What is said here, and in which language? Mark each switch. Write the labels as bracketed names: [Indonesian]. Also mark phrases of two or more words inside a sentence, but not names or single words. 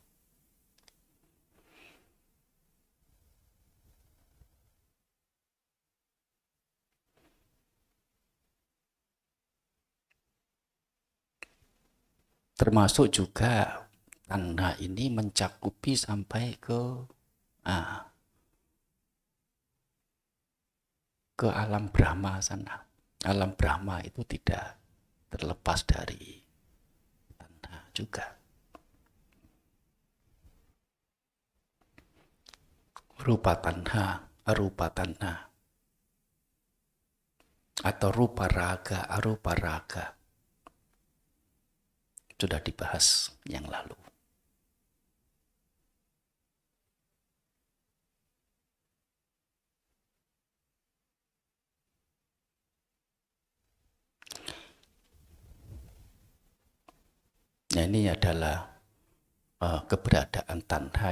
[Indonesian] Termasuk juga tanha ini mencakupi sampai ke alam Brahma sana. Alam Brahma itu tidak terlepas dari tanha juga. [Pali] Rupa tanha, arupa tanha, [Indonesian] atau [Pali] rupa raga, arupa raga, [Indonesian] sudah dibahas yang lalu. Nah, ini adalah keberadaan tanha